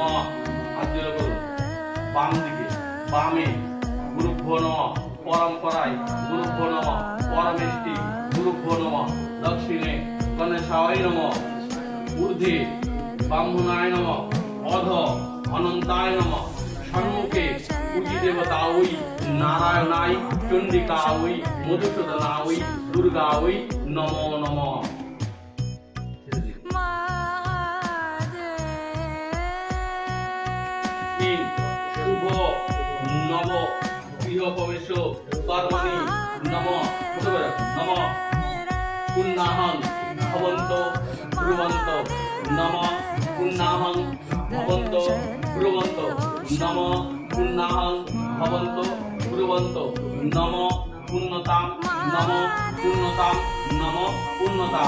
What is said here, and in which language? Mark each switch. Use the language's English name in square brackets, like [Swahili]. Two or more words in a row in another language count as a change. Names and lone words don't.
[Bangla] হাত জোড়া করুন বাম দিকে, বামে [Sanskrit] গুরুভ্যো নমঃ পরম্পরায় গুরুভ্যো নমঃ পরমেষ্টি গুরুভ্যো নমঃ দক্ষিণে গণেশায় নমঃ ঊর্ধ্বে ব্রাহ্মণায় নমঃ অধ অনন্তায় নমঃ সম্মুখে পূজি দেবতা ওই নারায়ণায় চণ্ডিকা ওই মধুসূদনা ওই দুর্গা ওই নমো নমঃ। তিন শুভ নব গৃহ প্রবেশ কর্মণি নমঃ নমঃ পুণ্যাহং ভবন্ত ব্রুবন্ত নমঃ পুণ্যাহং ভবন্ত ব্রুবন্ত নমঃ পুণ্যাহং ভবন্ত ব্রুবন্ত নমঃ পুণ্যতাম নমঃ পুণ্যতাম নমঃ পুণ্যতাম।